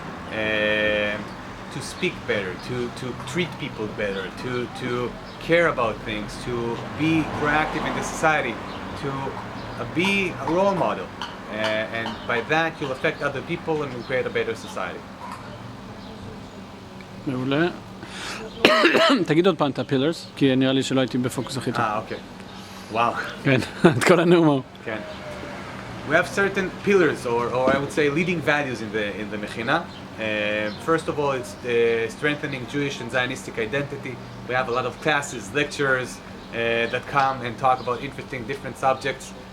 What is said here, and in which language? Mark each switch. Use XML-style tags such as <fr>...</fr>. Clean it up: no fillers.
<en>To speak better, to treat people better, to care about things, to be proactive in the society, to be a role model. And by that you'll affect other people and we'll create a better society.</en> <he>מעולה. תגיד עוד פעם את הפילרס, כי נראה לי שלא הייתי בפוקוס הכי טוב. אוקיי. וואו. כן, את כל הנאום. כן.</he> <en>We have certain pillars, or I would say leading values in the Mechinat. First of all, it's strengthening Jewish and Zionistic identity. We have a lot of classes, lectures that come and talk about interesting different subjects.</en>